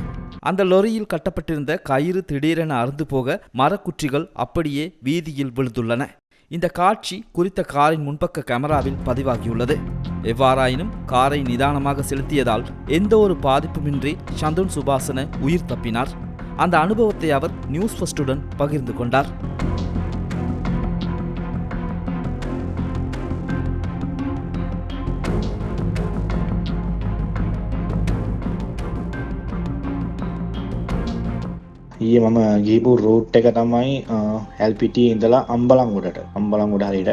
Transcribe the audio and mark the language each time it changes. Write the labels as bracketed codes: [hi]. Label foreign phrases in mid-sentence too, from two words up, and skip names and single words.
[ta] அந்த லொரியில் கட்டப்பட்டிருந்த கயிறு திடீரென அறுந்து போக மரக்குற்றிகள் அப்படியே வீதியில் விழுந்துள்ளன. இந்த காட்சி குறித்த காரின் முன்பக்க கேமராவில் பதிவாகியுள்ளது. எவ்வாறாயினும் காரை நிதானமாக செலுத்தியதால் எந்த ஒரு பாதிப்புமின்றி சந்தோன் சுபாசன உயிர் தப்பினார். அந்த அனுபவத்தை அவர் நியூஸ் ஃபர்ஸ்டுடன் பகிர்ந்து கொண்டார். [si] ඊයේ මම ගිහිපු රූට් එක තමයි LPT ඉඳලා අම්බලන්ගොඩ හරියට.